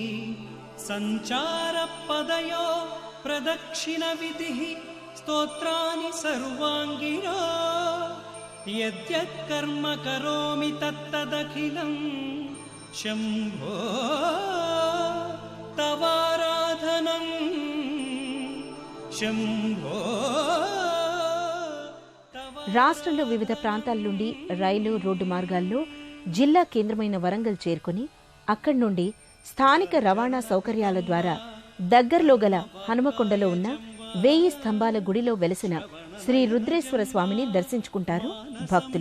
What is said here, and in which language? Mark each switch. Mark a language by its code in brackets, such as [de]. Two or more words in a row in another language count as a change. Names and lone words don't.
[sa] संचारपदयो प्रदक्षिणविधिः स्तोत्राणि सर्वाङ्गिरो यद्यत् कर्म करोमि तत्तदखिलं शम्भो तवाराधनम् శంభో. [te] రాష్ట్రంలో వివిధ ప్రాంతాల నుండి రైలు, రోడ్డు మార్గాల్లో జిల్లా కేంద్రమైన వరంగల్ చేరుకుని అక్కడి నుండి స్థానిక రవాణా సౌకర్యాల ద్వారా దగ్గరలో గల హనుమకొండలో ఉన్న 1000 స్తంభాల గుడిలో వెలసిన శ్రీ రుద్రేశ్వర స్వామిని దర్శించుకుంటారు భక్తులు.